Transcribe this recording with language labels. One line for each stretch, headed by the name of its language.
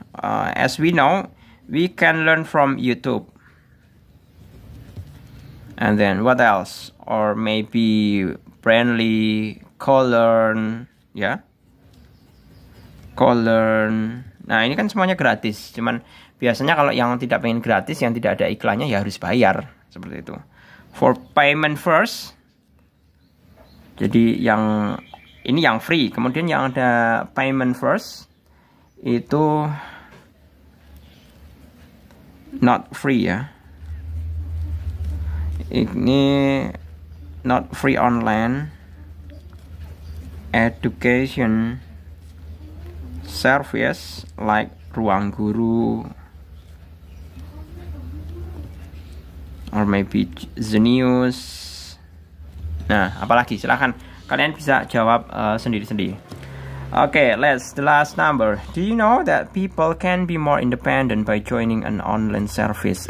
English: As we know, we can learn from YouTube. And then what else? Or maybe Brandly, CoLearn, ya. CoLearn.
Indonesian: Nah, ini kan semuanya gratis. Cuman biasanya kalau yang tidak pengen gratis, yang tidak ada iklannya ya harus bayar. Seperti itu.
English: For payment first.
Indonesian: Jadi yang ini yang free. Kemudian yang ada
English: payment first
Indonesian: itu
English: not free
Indonesian: ya.
English: Ini not free online education service like Ruang Guru or maybe Zenius.
Indonesian: Nah, apalagi silahkan kalian bisa jawab sendiri-sendiri.
English: Okay, the last number. Do you know that people can be more independent by joining an online service?